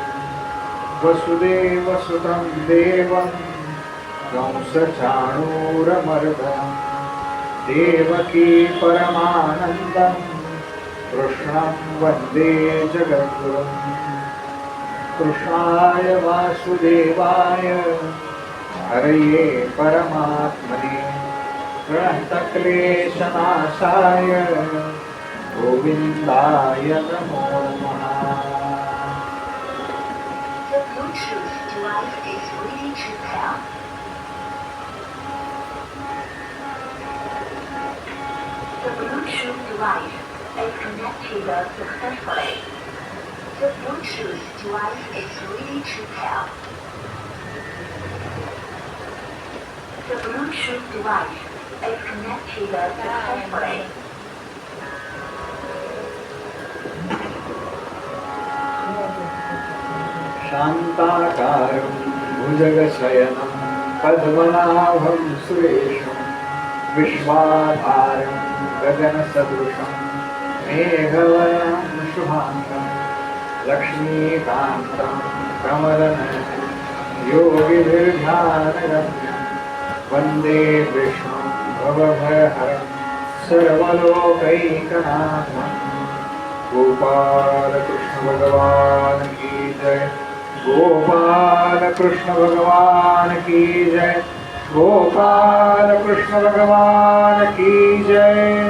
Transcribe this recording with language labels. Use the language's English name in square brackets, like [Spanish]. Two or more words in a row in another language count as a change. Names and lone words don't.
[Sanskrit] वसुदेवसुतं देवं कंसचाणूरमर्दनं देवकी परमानन्दं कृष्णं वन्दे जगद्गुरुं. कृष्णाय वासुदेवाय हरये परमात्मने प्रणतक्लेशनाशाय गोविन्दाय नमो नमः. [English] The Bluetooth device is ready to pair. Bluetooth device is connected successfully. The Bluetooth device is ready to pair. The Bluetooth device is connected successfully. [Sanskrit] शान्ताकारं भुजगशयनं पद्मनाभं सुरेशं विश्वाधारं गगनसदृशं मेघवर्णं शुभाङ्गं लक्ष्मीकान्तं कमलनयनं योगिभिर्ध्यानगम्यं वन्दे विष्णुं भवभयहरं [Hindi] सर्वलोकैकनाथं गोपाल कृष्ण भगवान की जय गोपाल कृष्ण भगवान की जय गोपाल कृष्ण भगवान की जय